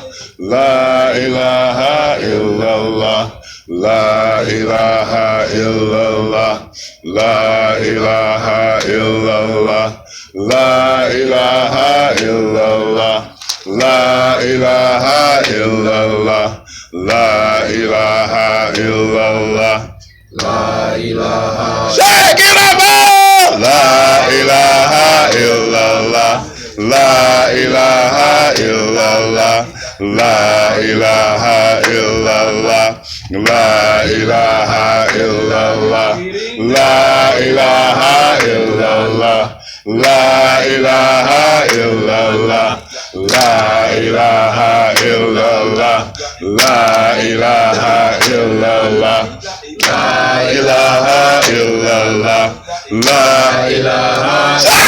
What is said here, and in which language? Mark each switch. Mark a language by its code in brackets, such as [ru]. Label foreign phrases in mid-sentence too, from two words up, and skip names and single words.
[ar] لا إله إلا الله، لا إله إلا الله، لا إله إلا الله، لا إله إلا الله، لا إله إلا الله، لا إله إلا الله، لا إله. [en] Shake it up! [ar] لا إله إلا الله، لا إله إلا الله. لا إله إلا الله، لا إله إلا الله، لا إله إلا الله، لا إله إلا الله، لا إله إلا الله، لا إله إلا الله، لا إله إلا الله، لا إله.